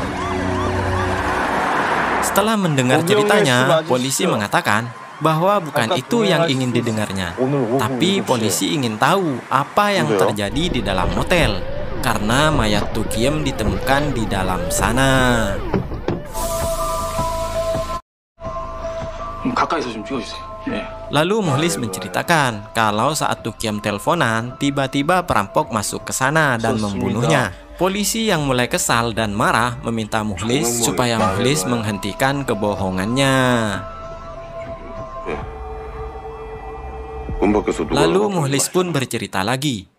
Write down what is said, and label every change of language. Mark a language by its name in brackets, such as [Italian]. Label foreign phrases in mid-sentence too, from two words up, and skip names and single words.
[Indonesian] Setelah mendengar ceritanya, polisi mengatakan bahwa bukan itu yang ingin didengarnya, tapi polisi ingin tahu apa yang terjadi di dalam motel karena mayat Tukiem ditemukan di dalam sana. [Korean] 가까이서 좀 찍어주세요. [Indonesian] Lalu Mukhlis menceritakan kalau saat Tukiem teleponan, tiba-tiba perampok masuk ke sana dan membunuhnya. Polisi yang mulai kesal dan marah meminta Mukhlis supaya Mukhlis menghentikan kebohongannya. Lalu Mukhlis pun bercerita lagi.